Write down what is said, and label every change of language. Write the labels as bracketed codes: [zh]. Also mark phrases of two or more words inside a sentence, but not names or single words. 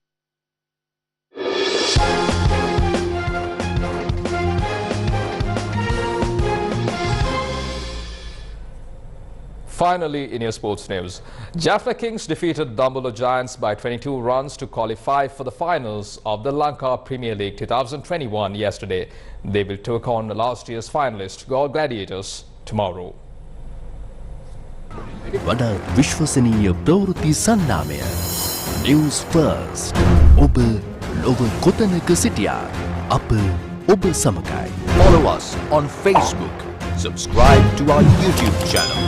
[en] Finally, in your sports news, Jaffna Kings defeated Dambulla Giants by 22 runs to qualify for the finals of the Lanka Premier League 2021 yesterday. They will take on last year's finalist Gol Gladiators tomorrow. [si] වඩා විශ්වසනීය ප්‍රවෘත්ති සන්නාමය News First. ඔබ ලොව කොතනක සිටියා අප ඔබ සමගයි. [en] Follow us on Facebook. Subscribe to our YouTube channel.